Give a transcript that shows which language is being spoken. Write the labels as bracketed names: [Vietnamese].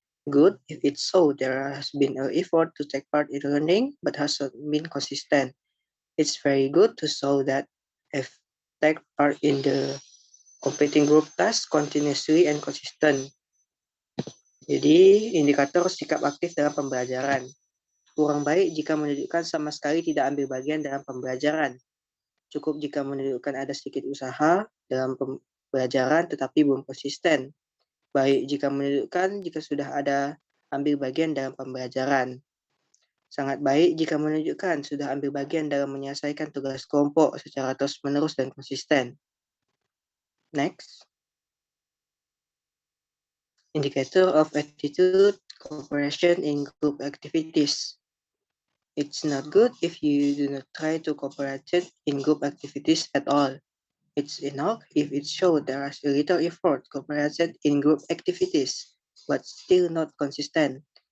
[English] Good if it shows there has been an effort to take part in learning, but has not been consistent. It's very good to show that if take part in the competing group task continuously and consistent. [Indonesian] Jadi, indikator sikap aktif dalam pembelajaran. Kurang baik jika menunjukkan sama sekali tidak ambil bagian dalam pembelajaran. Cukup jika menunjukkan ada sedikit usaha dalam pembelajaran tetapi belum konsisten. Baik jika menunjukkan jika sudah ada ambil bagian dalam pembelajaran. Sangat baik jika menunjukkan sudah ambil bagian dalam menyelesaikan tugas kelompok secara terus-menerus dan konsisten. [English] Next. Indicator of attitude cooperation in group activities. It's not good if you do not try to cooperate in group activities at all. It's enough if it shows there is a little effort cooperated in group activities, but still not consistent.